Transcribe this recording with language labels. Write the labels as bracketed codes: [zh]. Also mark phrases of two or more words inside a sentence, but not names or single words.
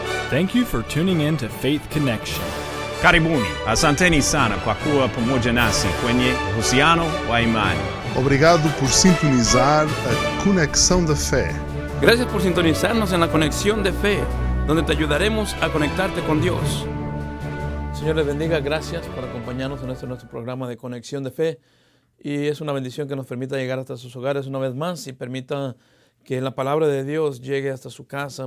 [en] Thank you for tuning in to Faith Connection. [sw] Karibuni, asanteni sana kwa kuwa pamoja nasi kwenye uhusiano wa imani. [pt] Obrigado por sintonizar a Conexão da Fé. [es] Gracias por sintonizarnos en la Conexión de Fe, donde te ayudaremos a conectarte con Dios. Señor les bendiga, gracias por acompañarnos en nuestro programa de Conexión de Fe. Y es una bendición que nos permita llegar hasta sus hogares una vez más y permita que la palabra de Dios llegue hasta su casa.